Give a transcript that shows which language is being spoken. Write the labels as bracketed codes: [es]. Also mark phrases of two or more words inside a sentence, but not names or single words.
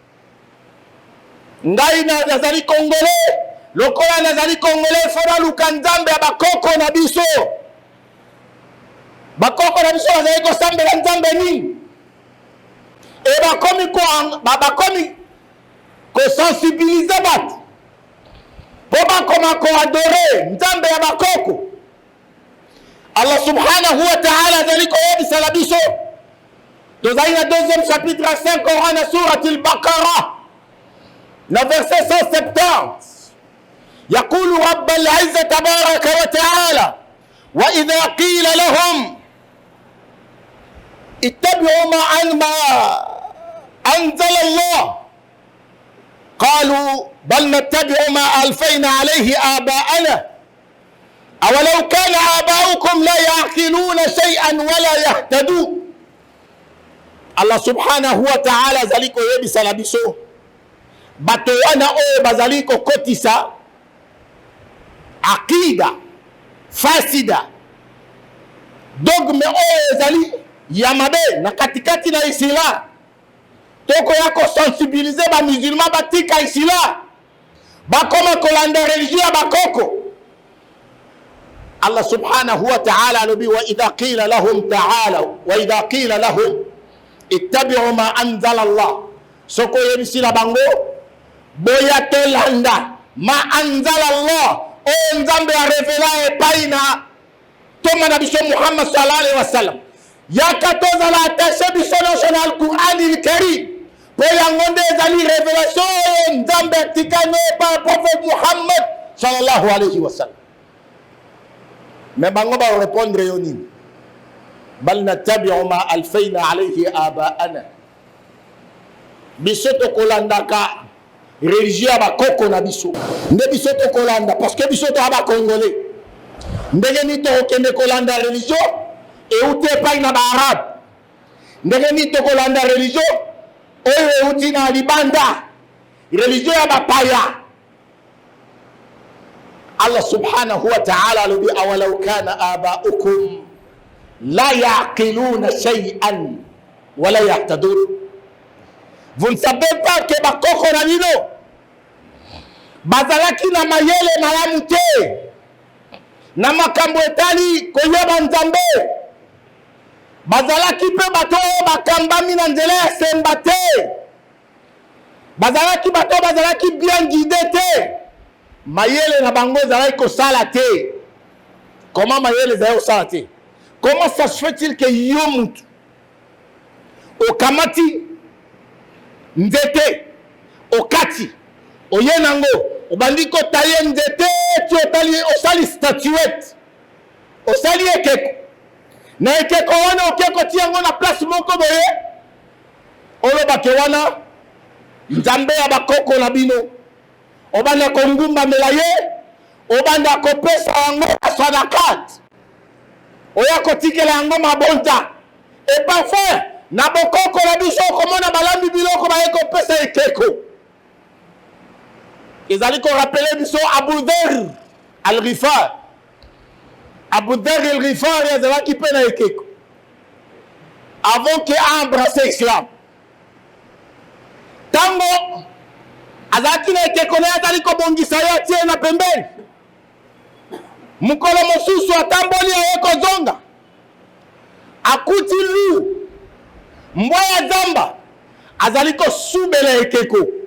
[ln] Ngai nazali congolais lokola nazali congolais fona luka nzambe ya bakoko na biso. Bakoko na biso bazali kosambela nzambe nini e bakomi kosensibilize bato po bakoma koadore nzambe ya bakoko. [ar] الله سبحانه وتعالى [ln] azali koyebisa na biso tozali na [fr] deuxième chapitre à [ln] 5 Coran na surat al-Baqarah na verset 170 [ar] يقول رب العزة تبارك وتعالى وإذا قيل لهم اتبعوا ما أنزل الله قالوا بل نتبع ما ألفينا عليه آباءنا أولو كان آباؤكم لا يعقلون شيئا ولا يهتدون. الله سبحانه وتعالى [ln] zaliko yebisa na biso bato wana oyo bazali kokotisa [ar] عقيدة فاسدة [ln] dogme oyo ezali ya mabe na katikati na islam toko ya kosensibilize ba musulman batika islam bakoma kolanda religion ya bakoko. [ar] الله سبحانه وتعالى alobi وإذا قيل لهم تعالوا وإذا قيل لهم اتبعوا ما أنزل الله [ln] soko yebisila bango boya tolanda [ar] ما أنزل الله [ln] o nzambe ya revela epai na toma na biso Muhammad [ar] صلى الله عليه وسلم [ln] yakatoza la attaché biso na al-Qur'an al-Karim po yango nde ezali revelation nzambe atikano pa prophète Muhammad [ar] صلى الله عليه وسلم. [ln] Mais bango ba répondre yo nini [ar] بل نتبع ما ألفينا عليه آباءنا [ln] biso to kolandaka religion ba koko na biso nde biso to kolanda [fr] parce que [ln] biso to aba congolais ndenge ni to kende kolanda religion e uti epai na ba arabe ndenge ni to kolanda religion oyo uti na libanda religion ya bapaya. [ar] الله سبحانه وتعالى lubi أولو كان آباؤكم لا يعقلون شيئا ولا يهتدون. [fr] Vous ne savez pas que [ln] bakoko na bino bazalaki na mayele malamu te na makambo etali koyeba nzambe, bazalaki mpe bato oyo bakambami na nzela ya semba te, bazalaki bato bazalaki [fr] bien guide [ln] te, mayele na bango ezalaki kosala te. Comment mayele ezalaki kosala te? [fr] Comment ça se fait-il que [ln] yo mutu okamati nzete okati oye nango obandi kotaye nzete ti osali statuette osali ekeko na ekeko wana okeko ti yango na place moko boye olobake wana nzambe ya bakoko na bino obanda kongumbamela ye obanda kopesa yango sadakat oya kotikela yango mabonta [fr] et parfois [ln] na bokoko na biso okomona balambi biloko baye kopesa ekeko ezali korapele biso Abu Dharr al-Ghifar. Abu Dharr al-Ghifar ezalaki mpe na ekeko [fr] avant que [ln] embrasse islam. Tango azalaki na ekeko na ye azali kobongisa ye atie na pembeni, mukolo mosusu atamboli aye kozonga akuti lu mbwa ya zamba azali kosubela ekeko.